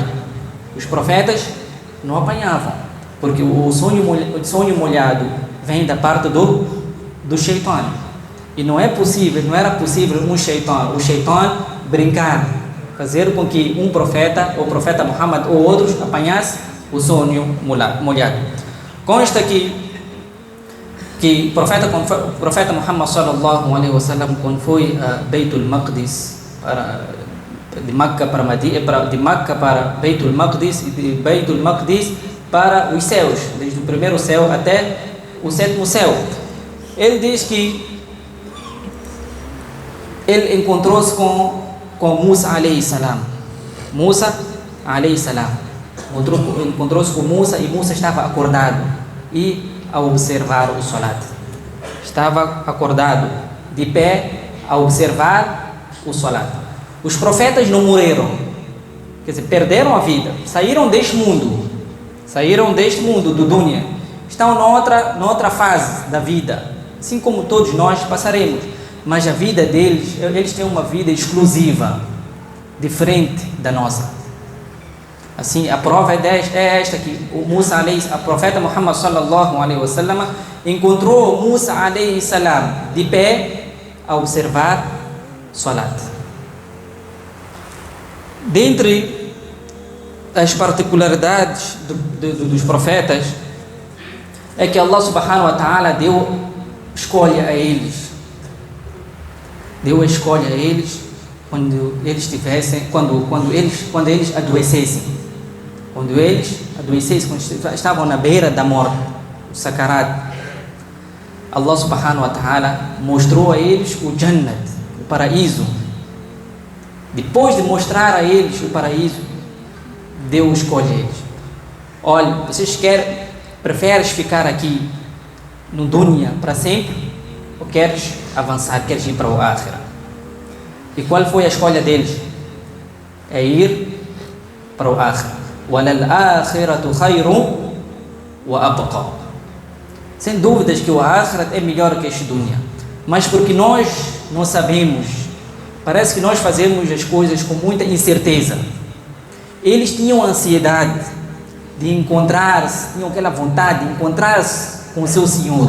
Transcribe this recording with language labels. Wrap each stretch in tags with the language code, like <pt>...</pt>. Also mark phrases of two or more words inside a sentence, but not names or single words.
<pt>Os profetas não apanhavam, porque o sonho molhado vem da parte do Shaitan. E não era possível o Shaitan brincar, fazer com que um profeta, o profeta Muhammad ou outros, apanhasse o sonho molhado. Consta que que o profeta Muhammad</pt> <ar>صلى الله عليه وسلم,</ar> <pt>quando foi a Beitul Maqdis, de Meca para de Meca para Beitul Maqdis e de Beitul Maqdis para os céus, desde o primeiro céu até o sétimo céu, ele diz que ele encontrou-se com Musa</pt> <ar>عليه السلام.</ar> <pt>Musa</pt> <ar>عليه السلام</ar> <pt>encontrou-se com Musa, e Musa estava acordado e a observar o salat. Estava acordado, de pé, a observar o salat. Os profetas não morreram, quer dizer, perderam a vida, saíram deste mundo do dunya, estão noutra fase da vida, assim como todos nós passaremos, mas a vida deles, eles têm uma vida exclusiva, diferente da nossa. Assim, a prova é esta que o profeta Muhammad</pt> <ar>صلى الله عليه وسلم</ar> <pt>encontrou Musa</pt> <ar>عليه السلام</ar> <pt>de pé a observar salat. Dentre as particularidades dos profetas é que Allah</pt> <ar>سبحانه وتعالى</ar> <pt>deu escolha a eles. Quando eles adoecessem. Quando estavam na beira da morte, o sakarat, Allah</pt> <ar>سبحانه وتعالى</ar> <pt>mostrou a eles o Jannat, o paraíso. Depois de mostrar a eles o paraíso, deu escolha a eles: olha, preferes ficar aqui no dunya para sempre, ou queres avançar, queres ir para o akhirah? E qual foi a escolha deles? É ir para o akhirah.</pt> <ar>وَلَلْآخِرَةُ خَيْرٌ وَأَبْقَى.</ar> <pt>Sem dúvidas que o akhirah é melhor que este dunya, mas porque nós não sabemos, parece que nós fazemos as coisas com muita incerteza. Eles tinham ansiedade de encontrar-se, tinham aquela vontade de encontrar-se com o seu Senhor.</pt>